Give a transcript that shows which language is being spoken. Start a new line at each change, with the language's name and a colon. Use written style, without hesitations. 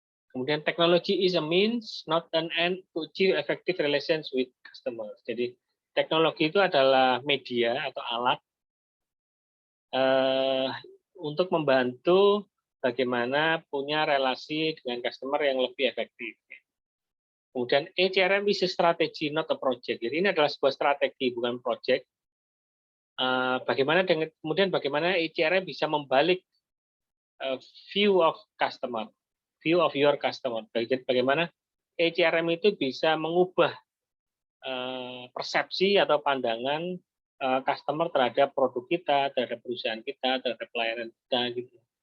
Indonesian: Kemudian teknologi
English: is a means, not an end to achieve effective relations with customers.
Indonesian: Jadi teknologi itu adalah media atau alat untuk membantu bagaimana punya relasi dengan customer yang lebih efektif. Kemudian
English: eCRM is a strategy, not a project.
Indonesian: Jadi ini adalah sebuah strategi, bukan project. Kemudian bagaimana eCRM bisa membalik
English: view of customer. View of your customer.
Indonesian: Jadi bagaimana eCRM itu bisa mengubah persepsi atau pandangan customer terhadap produk kita, terhadap perusahaan kita, terhadap pelayanan kita gitu.